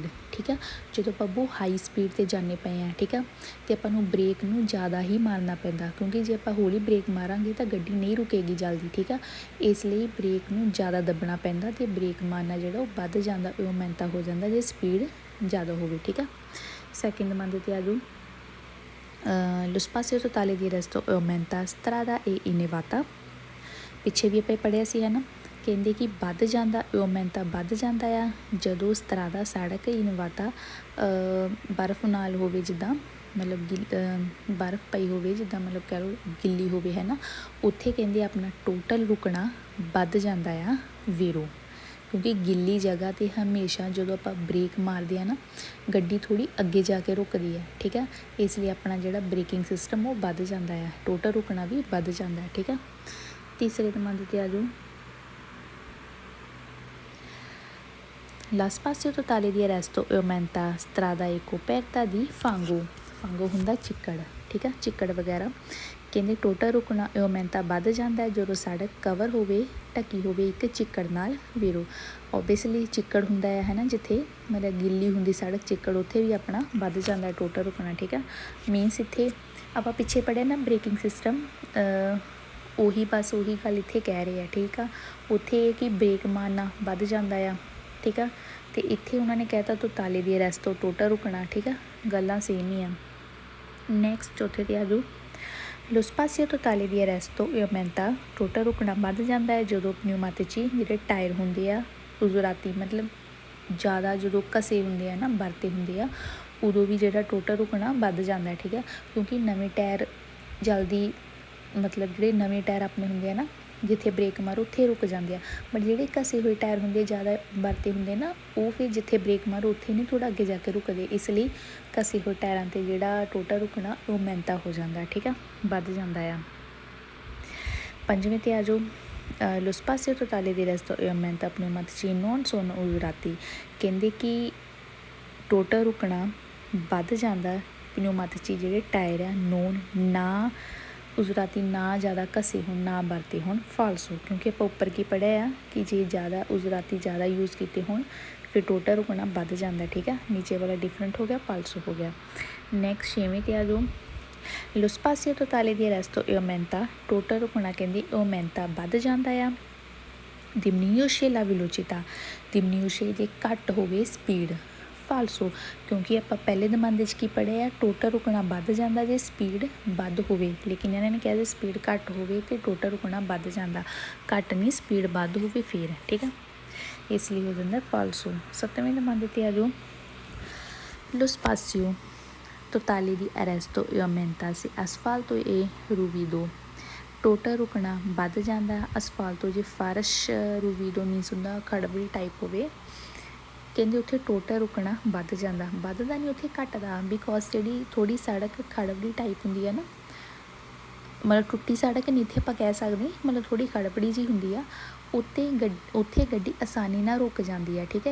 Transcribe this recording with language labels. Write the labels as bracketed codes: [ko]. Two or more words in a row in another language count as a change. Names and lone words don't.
[pa] ਠੀਕ ਆ, ਜਦੋਂ ਆਪਾਂ ਬਹੁਤ [en] high speed [pa] 'ਤੇ ਜਾਂਦੇ ਪਏ ਹਾਂ, ਠੀਕ ਆ, ਅਤੇ ਆਪਾਂ ਨੂੰ ਬ੍ਰੇਕ ਨੂੰ ਜ਼ਿਆਦਾ ਹੀ ਮਾਰਨਾ ਪੈਂਦਾ, ਕਿਉਂਕਿ ਜੇ ਆਪਾਂ ਹੌਲੀ ਬ੍ਰੇਕ ਮਾਰਾਂਗੇ ਤਾਂ ਗੱਡੀ ਨਹੀਂ ਰੁਕੇਗੀ ਜਲਦੀ। ਠੀਕ ਆ, ਇਸ ਲਈ ਬ੍ਰੇਕ ਨੂੰ ਜ਼ਿਆਦਾ ਦੱਬਣਾ ਪੈਂਦਾ ਅਤੇ ਬ੍ਰੇਕ ਮਾਰਨਾ ਜਿਹੜਾ ਉਹ ਵੱਧ ਜਾਂਦਾ, ਉਹ aumenta ਹੋ ਜਾਂਦਾ ਜੇ ਸਪੀਡ ਜ਼ਿਆਦਾ ਹੋਵੇ। ਠੀਕ ਆ, ਸੈਕਿੰਡ ਮੰਨਦੇ 'ਤੇ ਆ ਜਾਓ। [it] Lo spazio totale di arresto aumenta strada e inevata। [pa] ਪਿੱਛੇ ਵੀ ਆਪਾਂ ਪੜ੍ਹਿਆ ਸੀ, ਹੈ ਨਾ, ਕਹਿੰਦੇ ਕਿ ਵੱਧ ਜਾਂਦਾ, aumenta ਵੱਧ ਜਾਂਦਾ ਆ ਜਦੋਂ strada ਸੜਕ ਇਨਵਾਤਾ ਬਰਫ਼ ਨਾਲ ਹੋਵੇ, ਜਿੱਦਾਂ ਮਤਲਬ ਬਰਫ਼ ਪਈ ਹੋਵੇ, ਜਿੱਦਾਂ ਮਤਲਬ ਕਹਿ ਲਓ ਗਿੱਲੀ ਹੋਵੇ, ਹੈ ਨਾ, ਉੱਥੇ ਕਹਿੰਦੇ ਆਪਣਾ ਟੋਟਲ ਰੁਕਣਾ ਵੱਧ ਜਾਂਦਾ ਆ ਵੇਰੋ। ਕਿਉਂਕਿ ਗਿੱਲੀ ਜਗ੍ਹਾ 'ਤੇ ਹਮੇਸ਼ਾ ਜਦੋਂ ਆਪਾਂ ਬ੍ਰੇਕ ਮਾਰਦੇ ਹਾਂ ਨਾ, ਗੱਡੀ ਥੋੜ੍ਹੀ ਅੱਗੇ ਜਾ ਕੇ ਰੁਕਦੀ ਹੈ। ਠੀਕ ਹੈ, ਇਸ ਲਈ ਆਪਣਾ ਜਿਹੜਾ ਬ੍ਰੇਕਿੰਗ ਸਿਸਟਮ ਉਹ ਵੱਧ ਜਾਂਦਾ ਆ, ਟੋਟਲ ਰੁਕਣਾ ਵੀ ਵੱਧ ਜਾਂਦਾ। ਠੀਕ ਹੈ, ਤੀਸਰੇ ਨੰਬਰ 'ਤੇ ਆ ਜਾਓ। [it] La spazio totale di arresto aumenta strada e coperta di fango। [pa] ਫੰਗੋ ਹੁੰਦਾ ਚਿੱਕੜ। ਠੀਕ ਹੈ, ਚਿੱਕੜ ਵਗੈਰਾ। ਕਹਿੰਦੇ ਟੋਟਲ ਰੁਕਣਾ aumenta ਵੱਧ ਜਾਂਦਾ ਜਦੋਂ ਸੜਕ ਕਵਰ ਹੋਵੇ, ਢੱਕੀ ਹੋਵੇ ਇੱਕ ਚਿੱਕੜ ਨਾਲ ਵੇਰੋ। ਓਬੀਅਸਲੀ ਚਿੱਕੜ ਹੁੰਦਾ ਹੈ ਨਾ, ਜਿੱਥੇ ਮਤਲਬ ਗਿੱਲੀ ਹੁੰਦੀ ਸੜਕ, ਚਿੱਕੜ, ਉੱਥੇ ਵੀ ਆਪਣਾ ਵੱਧ ਜਾਂਦਾ ਟੋਟਲ ਰੁਕਣਾ। ਠੀਕ ਹੈ, ਮੀਨਸ ਇੱਥੇ ਆਪਾਂ ਪਿੱਛੇ ਪੜ੍ਹਿਆ ਨਾ ਬ੍ਰੇਕਿੰਗ ਸਿਸਟਮ, ਉਹੀ ਬਸ ਉਹੀ ਗੱਲ ਇੱਥੇ ਕਹਿ ਰਹੇ ਆ। ਠੀਕ ਆ, ਉੱਥੇ ਇਹ ਕਿ ਬ੍ਰੇਕ ਮਾਰਨਾ ਵੱਧ ਜਾਂਦਾ ਆ। ਠੀਕ ਆ, ਅਤੇ ਇੱਥੇ ਉਹਨਾਂ ਨੇ ਕਹਿ ਤਾ [it] tale di arresto [pa] ਟੋਟਲ ਰੁਕਣਾ। ਠੀਕ ਆ, ਗੱਲਾਂ ਸੇਮ ਹੀ ਆ। ਨੈਕਸਟ ਚੌਥੇ 'ਤੇ ਆ ਜਾਓ। [it] Lo spazio totale di arresto aumenta, [pa] ਟੋਟਲ ਰੁਕਣਾ ਵੱਧ ਜਾਂਦਾ ਹੈ ਜਦੋਂ pneumatici ਜਿਹੜੇ ਟਾਇਰ ਹੁੰਦੇ ਆ, ਉਜ਼ਰਾਤੀ ਮਤਲਬ ਜ਼ਿਆਦਾ ਜਦੋਂ ਘਸੇ ਹੁੰਦੇ ਆ ਨਾ, ਵਰਤੇ ਹੁੰਦੇ ਆ, ਉਦੋਂ ਵੀ ਜਿਹੜਾ ਟੋਟਲ ਰੁਕਣਾ ਵੱਧ ਜਾਂਦਾ। ਠੀਕ ਹੈ, ਕਿਉਂਕਿ ਨਵੇਂ ਟਾਇਰ ਜਲਦੀ, ਮਤਲਬ ਜਿਹੜੇ ਨਵੇਂ ਟਾਇਰ ਆਪਣੇ ਹੁੰਦੇ ਆ ਨਾ, ਜਿੱਥੇ ਬ੍ਰੇਕ ਮਾਰੋ ਉੱਥੇ ਰੁਕ ਜਾਂਦੇ ਆ। ਬਟ ਜਿਹੜੇ ਘਸੇ ਹੋਏ ਟਾਇਰ ਹੁੰਦੇ, ਜ਼ਿਆਦਾ ਵਰਤੇ ਹੁੰਦੇ ਨਾ, ਉਹ ਫਿਰ ਜਿੱਥੇ ਬ੍ਰੇਕ ਮਾਰੋ ਉੱਥੇ ਨਹੀਂ, ਥੋੜ੍ਹਾ ਅੱਗੇ ਜਾ ਕੇ ਰੁਕਦੇ। ਇਸ ਲਈ ਘਸੇ ਹੋਏ ਟਾਇਰਾਂ 'ਤੇ ਜਿਹੜਾ ਟੋਟਲ ਰੁਕਣਾ ਉਹ aumenta ਹੋ ਜਾਂਦਾ। ਠੀਕ ਆ, ਵੱਧ ਜਾਂਦਾ ਆ। ਪੰਜਵੇਂ 'ਤੇ ਆ ਜਾਓ। [it] Lo spazio totale di arresto aumenta pneumatici non sono usurati। [pa] ਕਹਿੰਦੇ ਕਿ ਟੋਟਲ ਰੁਕਣਾ ਵੱਧ ਜਾਂਦਾ pneumatici ਜਿਹੜੇ ਟਾਇਰ ਆ, ਨੋਨ ਨਾ ਉਜ਼ਰਾਤੀ, ਨਾ ਜ਼ਿਆਦਾ ਘਸੇ ਹੋਣ, ਨਾ ਵਰਤੇ ਹੋਣ, ਫਾਲਸੋ। ਕਿਉਂਕਿ ਆਪਾਂ ਉੱਪਰ ਕੀ ਪੜ੍ਹਿਆ ਆ ਕਿ ਜੇ ਜ਼ਿਆਦਾ ਉਜ਼ਰਾਤੀ ਜ਼ਿਆਦਾ ਯੂਜ਼ ਕੀਤੇ ਹੋਣ ਫਿਰ ਟੋਟਲ ਰੁਕਣਾ ਵੱਧ ਜਾਂਦਾ। ਠੀਕ ਆ, ਨੀਚੇ ਵਾਲਾ ਡਿਫਰੈਂਟ ਹੋ ਗਿਆ, ਫਾਲਸੋ ਹੋ ਗਿਆ। ਨੈਕਸਟ ਛੇਵੇਂ 'ਤੇ ਆ ਜਾਓ। [it] Lo spazio totale di arresto aumenta, [pa] ਟੋਟਲ ਰੁਕਣਾ ਕਹਿੰਦੇ aumenta ਵੱਧ ਜਾਂਦਾ ਆ। [it] diminuisce la velocità, diminuisce [pa] ਜੇ ਘੱਟ ਹੋਵੇ ਸਪੀਡ, ਫਾਲਸੋ। ਕਿਉਂਕਿ ਆਪਾਂ ਪਹਿਲੇ ਦਮਾਂਦੇ 'ਚ ਕੀ ਪੜ੍ਹਿਆ ਆ, ਟੋਟਲ ਰੁਕਣਾ ਵੱਧ ਜਾਂਦਾ ਜੇ ਸਪੀਡ ਵੱਧ ਹੋਵੇ, ਲੇਕਿਨ ਇਹਨਾਂ ਨੇ ਕਿਹਾ ਜੇ ਸਪੀਡ ਘੱਟ ਹੋਵੇ ਅਤੇ ਟੋਟਲ ਰੁਕਣਾ ਵੱਧ ਜਾਂਦਾ, ਘੱਟ ਨਹੀਂ ਸਪੀਡ ਵੱਧ ਹੋਵੇ ਫਿਰ। ਠੀਕ ਆ, ਇਸ ਲਈ ਹੋ ਜਾਂਦਾ ਫਾਲਸੋ। ਸੱਤਵੇਂ ਦਮਾਂਦੇ 'ਤੇ ਆ ਜਾਓ। [it] Lo spazio totale di arresto aumenta se asfalto e ruvido, [pa] ਟੋਟਲ ਰੁਕਣਾ ਵੱਧ ਜਾਂਦਾ ਅਸਫਾਲਤੋ ਜੇ ਫਰਸ਼, ਰੂਵੀਡੋ ਮੀਨਸ ਹੁੰਦਾ ਖੜਬੜੀ ਟਾਈਪ ਹੋਵੇ। ਕਹਿੰਦੇ ਉੱਥੇ ਟੋਟਲ ਰੁਕਣਾ ਵੱਧ ਜਾਂਦਾ, ਵੱਧਦਾ ਨਹੀਂ ਉੱਥੇ ਘੱਟਦਾ। ਬਿਕੋਜ਼ ਜਿਹੜੀ ਥੋੜ੍ਹੀ ਸੜਕ ਖੜਬੜੀ ਟਾਈਪ ਹੁੰਦੀ ਹੈ ਨਾ, ਮਤਲਬ ਟੁੱਟੀ ਸੜਕ ਨਹੀਂ ਇੱਥੇ ਆਪਾਂ ਕਹਿ ਸਕਦੇ, ਮਤਲਬ ਥੋੜ੍ਹੀ ਖੜਪੜੀ ਜਿਹੀ ਹੁੰਦੀ ਆ, ਉੱਥੇ ਗੱਡੀ ਆਸਾਨੀ ਨਾਲ ਰੁਕ ਜਾਂਦੀ ਆ, ਠੀਕ ਹੈ।